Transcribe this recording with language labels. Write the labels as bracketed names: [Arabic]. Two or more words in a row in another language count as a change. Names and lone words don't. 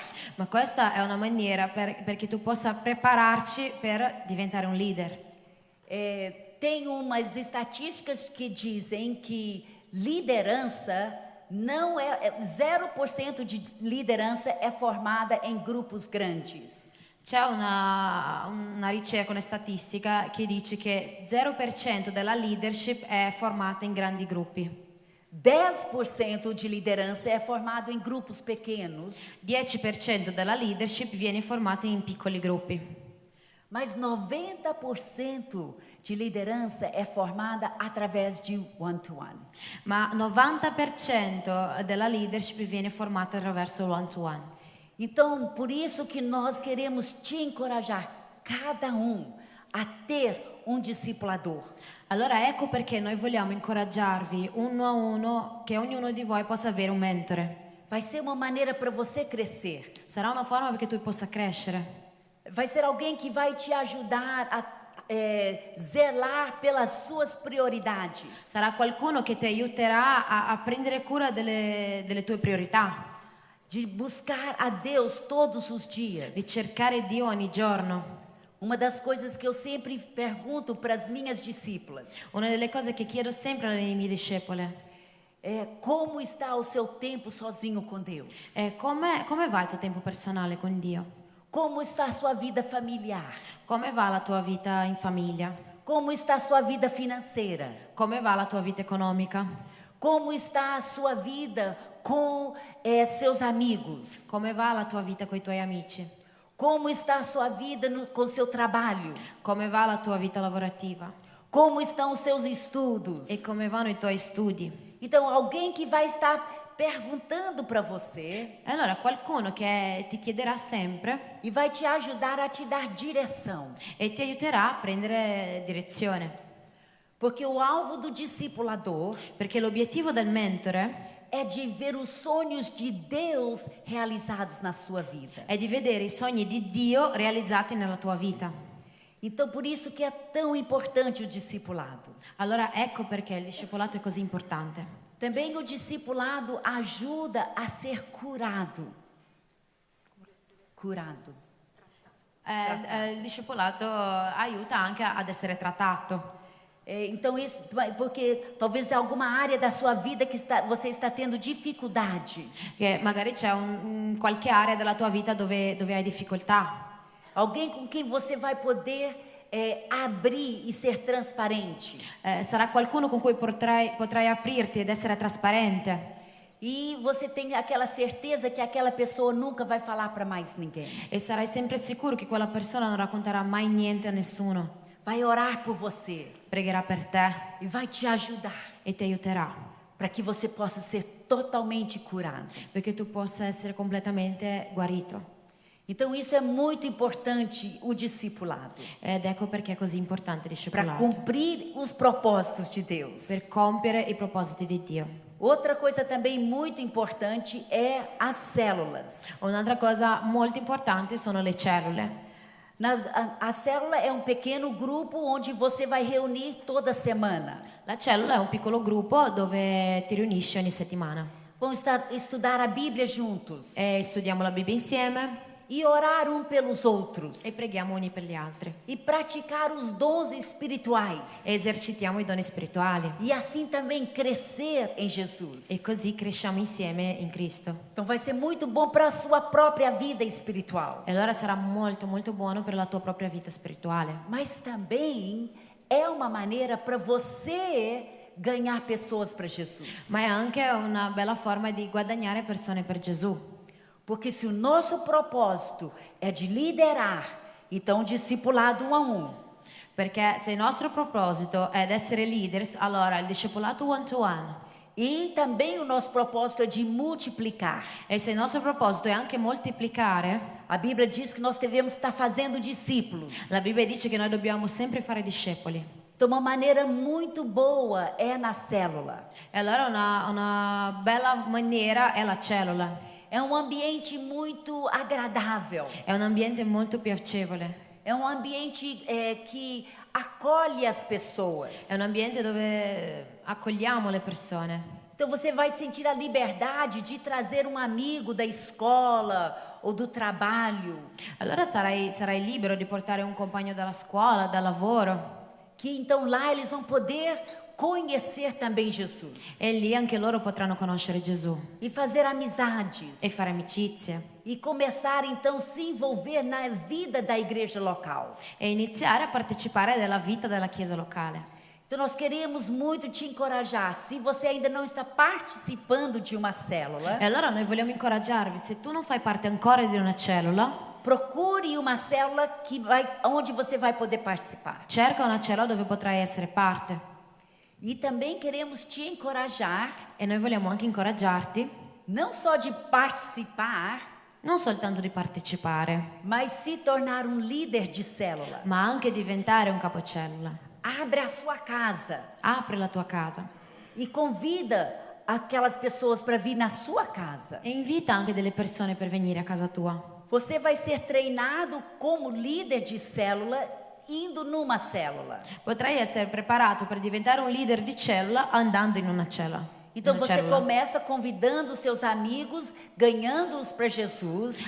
[Italian] Ma questa è una maniera perché tu possa prepararci per diventare un leader. [Portuguese] Tem umas estatísticas que dizem que liderança não é 0% de liderança é formada em grupos grandes. [Italian] C'è una ricerca, una statistica che dice che 0% della leadership è formata in grandi gruppi. [Portuguese] 10% de liderança é formado em grupos pequenos, [Italian] 10% della leadership viene formata in piccoli gruppi. [Portuguese] mas 90% de liderança é formada através de [English] one-to-one. [Italian] Ma 90% della leadership viene formata attraverso il [English] one-to-one. [Portuguese] Então, por isso que nós queremos te encorajar, cada a ter um discipulador. [Italian] Allora ecco perché noi vogliamo incoraggiarvi uno a uno che ognuno di voi possa avere un mentore. [Portuguese] Vai ser uma maneira para você crescer. [Italian] Sarà una forma perché tu possa crescere. [Portuguese] Vai ser alguém que vai te ajudar a zelar pelas suas prioridades. [Italian] Sarà qualcuno che ti aiuterà a prendere cura delle tue priorità, [Portuguese] De buscar a Deus todos os dias. [Italian] di cercare Dio ogni giorno. [Portuguese] Uma das coisas que eu sempre pergunto para as minhas discípulas [Italian] Una delle cose che chiedo sempre alle mie discepole [Portuguese] é como está o seu tempo sozinho com Deus? [Italian] è come va il tuo tempo personale con Dio? [Portuguese] Como está a sua vida familiar? [Italian] Come va la tua vita in famiglia? [Portuguese] Como está a sua vida financeira? [Italian] Come va la tua vita economica? [Portuguese] Como está a sua vida com seus amigos? [Italian] Come va la tua vita con i tuoi amici? [Portuguese] Como está a sua vida com seu trabalho? [Italian] Come va la tua vita lavorativa? [Portuguese] Como estão os seus estudos? [Italian] E come vanno i tuoi studi? [Portuguese] Então, alguém que vai estar perguntando para você [Italian] E allora qualcuno che ti chiederà sempre [Portuguese] e vai te ajudar a te dar direção. [Italian] e ti aiuterà a prendere direzione. [Portuguese] Porque o alvo do discipulador [Italian] Perché l'obiettivo del mentore [Portuguese] é de ver os sonhos de Deus realizados na sua vida. [Italian] è di vedere i sogni di Dio realizzati nella tua vita. [Portuguese] Então, por isso que é tão importante o discipulado. [Italian] Allora ecco perché il discepolato è così importante. [Portuguese] Também o discipulado ajuda a ser curado. Curado. [Italian] Il discepolato aiuta anche ad essere trattato. [Portuguese] Então isso, porque talvez alguma área da sua vida que você está tendo dificuldade. [Italian] Che magari c'è qualche area della tua vita dove hai difficoltà. [Portuguese] Alguém com quem você vai poder abrir e ser transparente. [Italian] Sarà qualcuno con cui potrai aprirti ed essere trasparente. [Portuguese] E você tem aquela certeza que aquela pessoa nunca vai falar para mais ninguém. [Italian] E sarai sempre sicuro che quella persona non racconterà mai niente a nessuno. [Portuguese] Vai orar por você [Italian] Pregherà per te [Portuguese] e vai te ajudar [Italian] e ti aiuterà, [Portuguese] para que você possa ser totalmente curado. [Italian] perché tu possa essere completamente guarito. [Portuguese] Então isso é muito importante, o discipulado, [Italian] Ed ecco perché è così importante il [Portuguese] para [Italian] discepolato, [Portuguese] cumprir os propósitos de Deus. [Italian] per compiere i propositi di Dio. [Portuguese] Outra coisa também muito importante é as células. [Italian] Un'altra cosa molto importante sono le cellule. [Portuguese] A célula é um pequeno grupo onde você vai reunir toda semana. [Italian] La cellula è un piccolo gruppo dove ti riunisci ogni settimana [Portuguese] Vão estudar a Bíblia juntos [Italian] e studiamo la Bibbia insieme [Portuguese] e orar pelos outros [Italian] e preghiamo uni per gli altri [Portuguese] e praticar os dons espirituais [Italian] e esercitiamo i doni spirituali [Portuguese] e assim também crescer em Jesus. [Italian] e così cresciamo insieme in Cristo. [Portuguese] Então vai ser muito bom para a sua própria vida espiritual, [Italian] E allora sarà molto molto buono per la tua propria vita spirituale, [Portuguese] mas também é uma maneira para você ganhar pessoas para Jesus. [Italian] ma è anche una bella forma di guadagnare persone per Gesù. [Portuguese] Porque se o nosso propósito é de liderar, então discipulado 1 a 1. [Italian] Perché se il nostro proposito è di essere leaders, allora il discepolato [English] one to one. [Portuguese] E também o nosso propósito é de multiplicar. [Italian] E se il nostro proposito è anche moltiplicare, [Portuguese] A Bíblia diz que nós devemos estar fazendo discípulos. [Italian] la Bibbia dice che noi dobbiamo sempre fare discepoli. [Portuguese] Então, uma maneira muito boa é na célula. [Italian] E allora una bella maniera è la cellula. [Portuguese] É um ambiente muito agradável. [Italian] È un ambiente molto piacevole. [Portuguese] É um ambiente que acolhe as pessoas. [Italian] È un ambiente dove accogliamo le persone. [Portuguese] Então você vai sentir a liberdade de trazer um amigo da escola ou do trabalho, [Italian] Allora sarai libero di portare un compagno dalla scuola, dal lavoro. [Portuguese] que então lá eles vão poder conhecer também Jesus [Italian] E lì anche loro potranno conoscere Gesù [Portuguese] e fazer amizades [Italian] e fare amicizie [Portuguese] e começar então a se envolver na vida da igreja local. [Italian] e iniziare a partecipare della vita della chiesa locale. [Portuguese] Então nós queremos muito te encorajar. Se você ainda não está participando de uma célula, [Italian] E allora noi vogliamo incoraggiarvi, se tu non fai parte ancora di una cellula, [Portuguese] procure uma célula onde você vai poder participar. [Italian] cerca una cellula dove potrai essere parte. [Portuguese] E também queremos te encorajar, [Italian] E noi vogliamo anche incoraggiarti, [Portuguese] não só de participar, [Italian] non soltanto di partecipare, [Portuguese] mas se tornar um líder de célula. [Italian] ma anche diventare un capocellula. [Portuguese] Abre a sua casa [Italian] Apri la tua casa [Portuguese] e convida aquelas pessoas para vir na sua casa. [Italian] e invita anche delle persone per venire a casa tua. [Portuguese] Você vai ser treinado como líder de célula indo numa célula. [Italian] Potrai essere preparato per diventare un leader di cellula andando in una cellula. [Portuguese] Então [Italian] Una [Portuguese] você [Italian] cellula. [Portuguese] começa convidando os seus amigos, ganhando-os para Jesus.